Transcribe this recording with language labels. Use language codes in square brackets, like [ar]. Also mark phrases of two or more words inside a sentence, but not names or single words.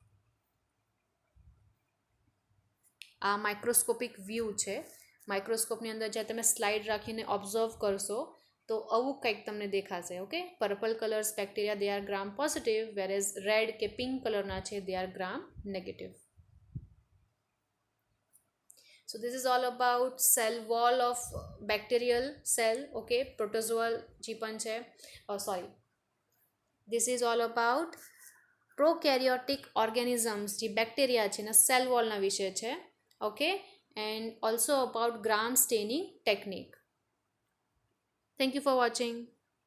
[gu] આ [en] microscopic view [gu] છે. માઇક્રોસ્કોપની અંદર જ્યારે તમે સ્લાઇડ રાખીને ઓબ્ઝર્વ કરશો તો આવું કંઈક તમને દેખાશે. [en] Okay, purple colours bacteria they are gram positive, whereas red [gu] કે પિંક કલરના છે [en] they are gram negative. So this is all about cell wall of bacterial cell. Okay, protozoal [gu] જે પણ છે, [en] this is all about prokaryotic organisms [gu] જે બેક્ટેરિયા છે ને સેલ વોલના વિશે છે. ઓકે, [en] and also about gram staining technique. Thank you for watching.